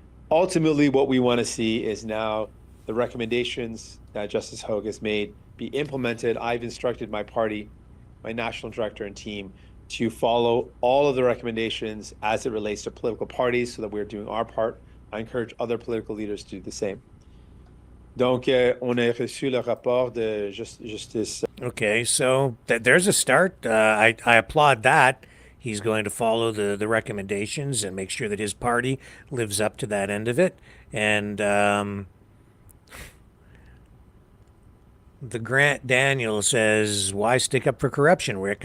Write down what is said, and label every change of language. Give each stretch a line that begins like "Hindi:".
English: Ultimately, what we want to see is now the recommendations that Justice Hogue has made be implemented. I've instructed my party, my national director and team, to follow all of the recommendations as it relates to political parties so that we're doing our part. I encourage other political leaders to do the same.
French: Donc, on a reçu le rapport de justice.
English: Okay, so there's a start. I applaud that. He's going to follow the recommendations and make sure that his party lives up to that end of it. And the Grant Daniel says, why stick up for corruption, Rick?